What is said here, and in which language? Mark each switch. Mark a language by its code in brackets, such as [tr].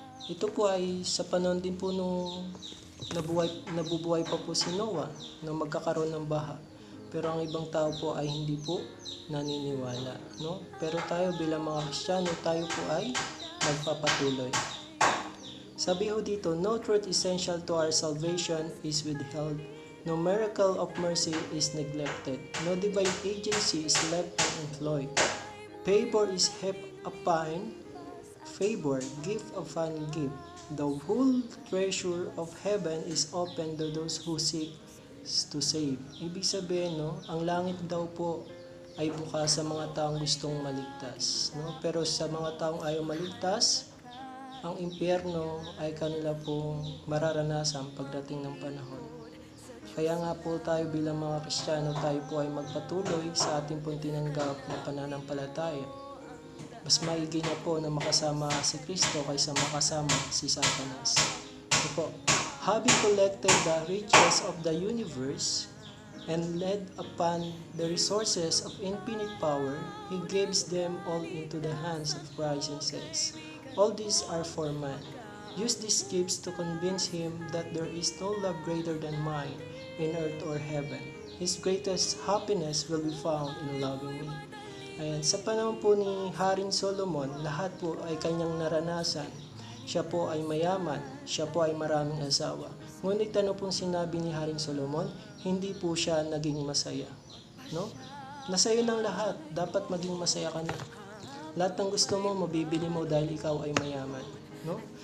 [tl] Ito po ay sa panahon din po nung nabubuhay pa po si Noah na magkakaroon ng baha. Pero ang ibang tao po ay hindi po naniniwala, no? Pero tayo bilang mga Kristiyano, tayo po ay magpapatuloy. Sabi ho dito, [en] no truth essential to our salvation is withheld. No miracle of mercy is neglected. No divine agency is left unemployed. Favor is heaped upon favor, gift upon gift. The whole treasure of heaven is open to those who seek to save. [tl] Ibig sabihin, no, ang langit daw po ay bukas sa mga taong gustong maligtas. No? Pero sa mga taong ayaw maligtas, ang impyerno ay kanila pong mararanasan pagdating ng panahon. Kaya nga po tayo bilang mga Kristiyano, tayo po ay magpatuloy sa ating pong tinanggap na pananampalataya. Mas maigi na po na makasama si Kristo kaysa makasama si Satanas. Ito po, [en] having collected the riches of the universe and led upon the resources of infinite power, He gives them all into the hands of Christ and says, all these are for man. Use these gifts to convince him that there is no love greater than mine in earth or heaven. His greatest happiness will be found in loving me. [tl] Ayan, sa panahon po ni Haring Solomon, lahat po ay kanyang naranasan. Siya po ay mayaman, siya po ay maraming asawa. Ngunit ano pong sinabi ni Haring Solomon, hindi po siya naging masaya. No? Nasa'yo ng lahat, dapat maging masaya ka na. Lahat ng gusto mo, mabibili mo dahil ikaw ay mayaman. No?